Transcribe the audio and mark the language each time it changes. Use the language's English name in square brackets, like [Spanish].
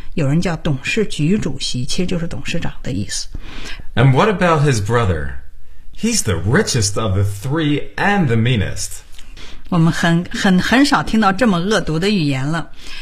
[Chinese] 有人叫董事局主席其实就是董事长的意思。 [English] And what about his brother? He's the richest of the three and the meanest. [Chinese] 我们很少听到这么恶毒的语言了。